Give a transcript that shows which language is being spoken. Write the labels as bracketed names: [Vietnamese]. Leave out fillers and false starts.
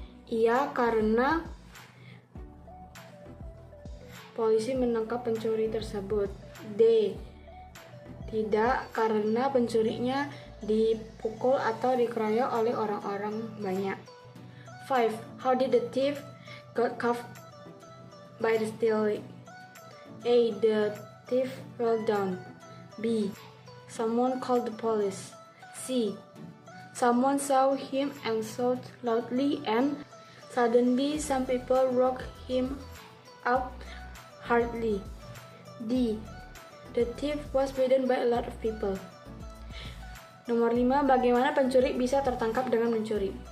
[Indonesian] Iya, karena polisi menangkap pencuri tersebut. D. Tidak, karena pencurinya dipukul atau dikeroyok oleh orang-orang banyak. 5. [English] How did the thief got caught by the stealing? A. The thief fell down. B. Someone called the police. C. Someone saw him and shouted loudly, and suddenly some people woke him up hardly. D. The thief was beaten by a lot of people. [Indonesian] Nomor 5. Bagaimana pencuri bisa tertangkap dengan mencuri?